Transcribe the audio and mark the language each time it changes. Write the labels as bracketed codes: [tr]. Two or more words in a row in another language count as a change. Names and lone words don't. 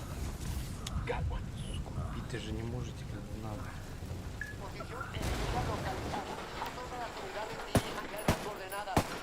[en] Got one. [ru] Бить же не можете, как надо. [es] Posición enemiga localizada. A todas las unidades dirijan esas coordenadas.